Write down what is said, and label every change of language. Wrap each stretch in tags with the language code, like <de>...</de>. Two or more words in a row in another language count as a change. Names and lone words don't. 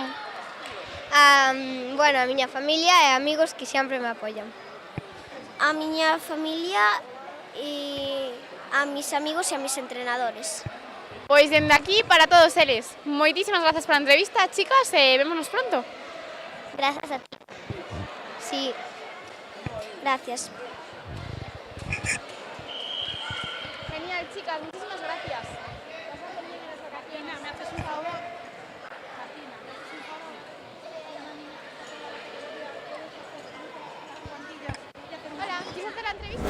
<gl>A miña familia e amigos que sempre me apoian. A miña familia e</gl> <es>a mis amigos e a mis entrenadores.</es> <gl>Pois dende aquí para todos eles. Moitísimas grazas pola entrevista, chicas, e vémonos pronto.</gl> <es>Gracias a ti. Sí. Gracias. Genial, chicas, muchísimas gracias. ¿Me haces un favor? Hola, ¿quieres hacer la entrevista?</es>